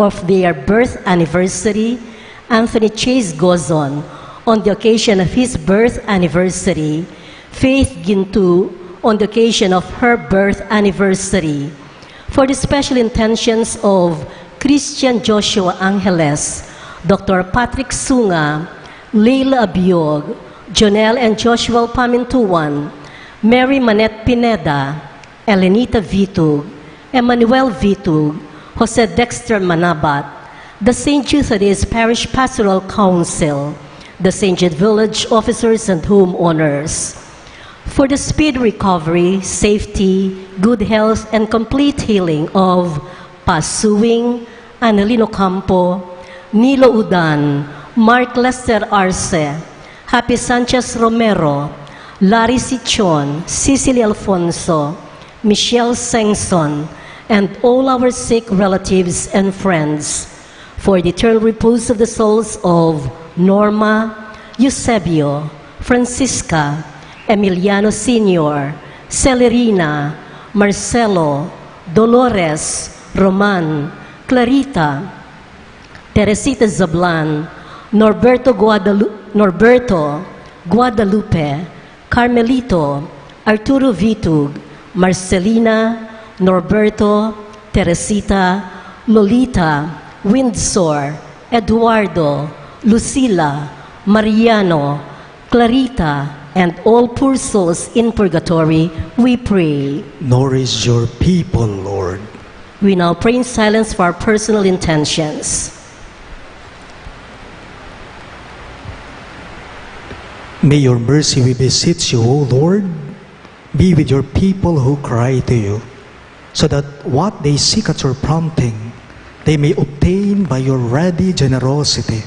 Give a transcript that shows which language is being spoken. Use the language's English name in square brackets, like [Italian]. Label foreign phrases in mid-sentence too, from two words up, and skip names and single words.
[English] birth anniversary, Anthony Chase Gozon, on the occasion of his birth anniversary, Faith Gintu, on the occasion of her birth anniversary, for the special intentions of Christian Joshua Angeles, Dr. Patrick Sunga, Leila Abiog, Jonel and Joshua Pamintuan, Mary Manette Pineda, Elenita Vitug, Emmanuel Vitug, Jose Dexter Manabat, the St. Jude Thaddeus Parish Pastoral Council, the St. Jude Village officers and homeowners, for the speedy recovery, safety, good health, and complete healing of Pasuing, Annalino Campo, Nilo Udan, Mark Lester Arce, Happy Sanchez Romero, Larry Sichon, Cecily Alfonso, Michelle Sengson, and all our sick relatives and friends, for the eternal repose of the souls of Norma, Eusebio, Francisca, Emiliano Sr., Celerina, Marcelo, Dolores, Roman, Clarita, Teresita Zablan, Norberto Guadalupe, Carmelito, Arturo Vitug, Marcelina, Norberto, Teresita, Lolita, Windsor, Eduardo, Lucila, Mariano, Clarita, and all poor souls in purgatory, we pray. Nourish your people, Lord. We now pray in silence for our personal intentions. May your mercy, we beseech you, O Lord, be with your people who cry to you, so that what they seek at your prompting, they may obtain by your ready generosity.